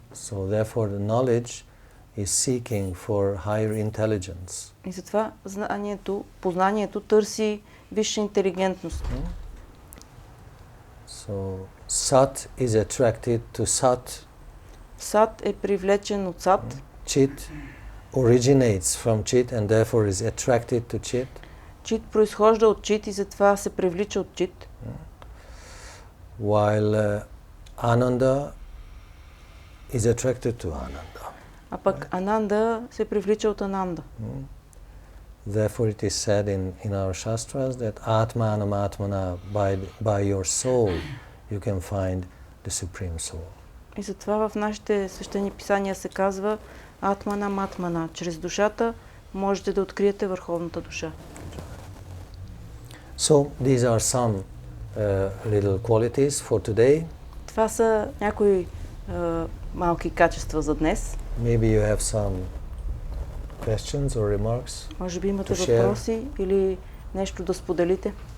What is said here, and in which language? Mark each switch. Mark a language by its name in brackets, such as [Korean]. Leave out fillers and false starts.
[English] So therefore the knowledge is seeking for higher intelligence. [Bulgarian] И затова познанието търси висша интелигентност. [English] So Sat is attracted to Sat. [Bulgarian] Сат е привлечен от Сат. [English] Chit originates from Chit and therefore is attracted to Chit. [Bulgarian] Чит произхожда от Чит и затова се привлича от Чит. [English] While Ananda is attracted to Ananda. [Bulgarian] А пък Ананда се привлича от Ананда. [English] Therefore it is said in our shastras that Atmanam Atmana, by your soul you can find the supreme soul. [Bulgarian] И затова в нашите свещени писания се казва Атмана Матмана. Чрез душата можете да откриете върховната душа. [English] So these are some little qualities for today. [Bulgarian] Това са някои малки качества за днес. [English] Maybe you have some questions or remarks. [Bulgarian] Може би имате [English] to share. [Bulgarian] въпроси или нещо да споделите.